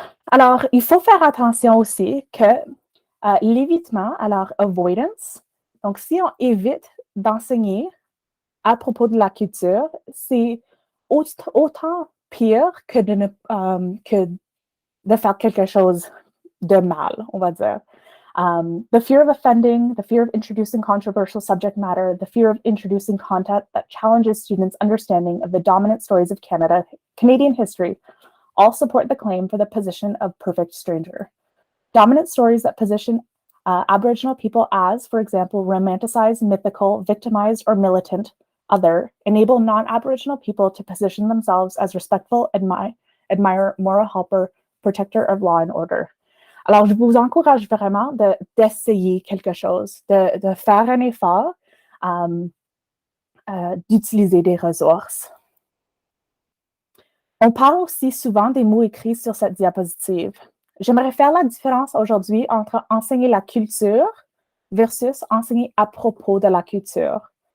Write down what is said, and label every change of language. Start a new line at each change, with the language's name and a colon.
French: Alors, il faut faire attention aussi que l'évitement, alors avoidance, donc si on évite d'enseigner à propos de la culture, c'est autant pire que de faire quelque chose de mal, on va dire.
English: The fear of offending, the fear of introducing controversial subject matter, the fear of introducing content that challenges students' understanding of the dominant stories of Canadian history, all support the claim for the position of perfect stranger. Dominant stories that position Aboriginal people as, for example, romanticized, mythical, victimized, or militant other, enable non-Aboriginal people to position themselves as respectful, admirer, moral helper, protector of law and order.
French: Alors, je vous encourage vraiment d'essayer quelque chose, de faire un effort, d'utiliser des ressources. On parle aussi souvent des mots écrits sur cette diapositive. J'aimerais faire la différence aujourd'hui entre enseigner la culture versus enseigner à propos de la culture.